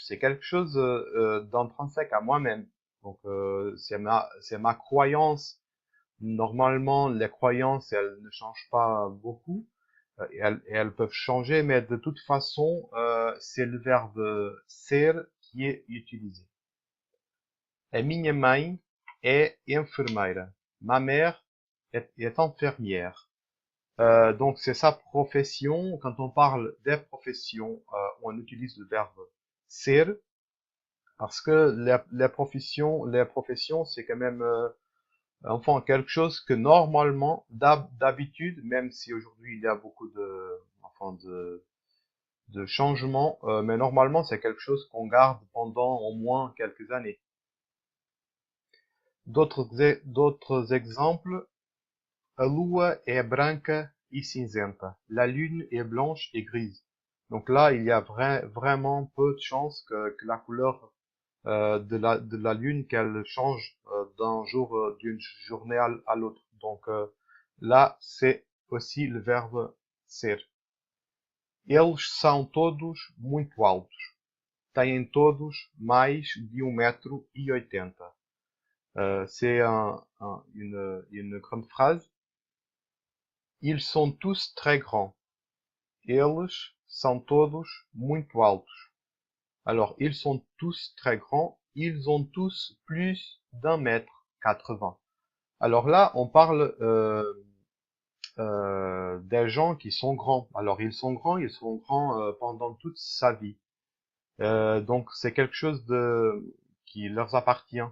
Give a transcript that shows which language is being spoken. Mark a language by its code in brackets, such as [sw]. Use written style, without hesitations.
[fr] C'est quelque chose d'intrinsèque à moi-même. Donc, c'est ma croyance. Normalement, les croyances, elles ne changent pas beaucoup. Elles peuvent changer, mais de toute façon, c'est le verbe ser qui est utilisé. [pt] A minha mãe é enfermeira. [fr] Ma mère est infirmière. Donc c'est sa profession. Quand on parle des professions, on utilise le verbe ser parce que les professions, c'est quand même enfin quelque chose que normalement, d'habitude, même si aujourd'hui il y a beaucoup de changements, mais normalement c'est quelque chose qu'on garde pendant au moins quelques années. D'autres exemples. [pt] A lua é branca e cinzenta. [fr] La lune est blanche et grise. Donc là, il y a vraiment peu de chances que la couleur de la lune qu'elle change d'une journée à l'autre. Donc là, c'est aussi le verbe ser. [pt] Eles são todos muito altos. Têm todos mais de 1,80 m. [fr] C'est une grande phrase. Ils sont tous très grands. [pt] Eles são todos muito altos. [fr] Alors, ils sont tous très grands. Ils ont tous plus d'1,80 m. Alors là, on parle des gens qui sont grands. Alors, ils sont grands pendant toute sa vie. Donc, c'est quelque chose qui leur appartient.